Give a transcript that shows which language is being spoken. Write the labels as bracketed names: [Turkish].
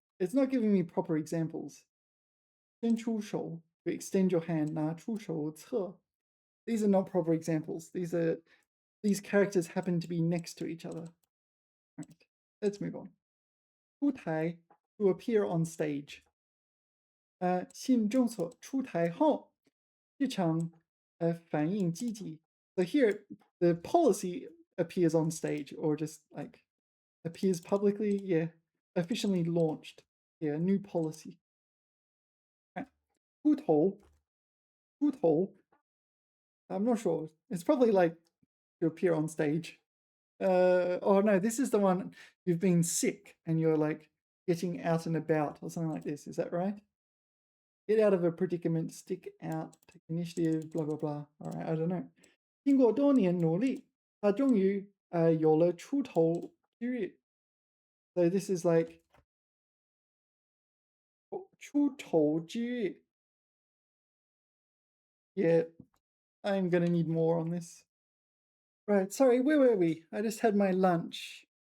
[English] It's not giving me proper examples. 伸出手, to extend your hand. [Chinese] 拿出手册. [English] These are not proper examples. These characters happen to be next to each other. All right. Let's move on. 出台, to appear on stage. [Chinese] 信众所出台后，市场反应积极. [English] So here, the policy appears on stage or just like appears publicly. Yeah, officially launched. Yeah, new policy. Right. 出头, I'm not sure. It's probably like to appear on stage. Oh no, this is the one you've been sick and you're like getting out and about or something like this. Is that right? Get out of a predicament, stick out, take initiative, blah blah blah. All right, I don't know. [Chinese] 经过多年努力，他终于有了出头之日. [English] So this is like 出头之日. Yeah, I'm gonna need more on this. Right, sorry, where were we? I just had my lunch.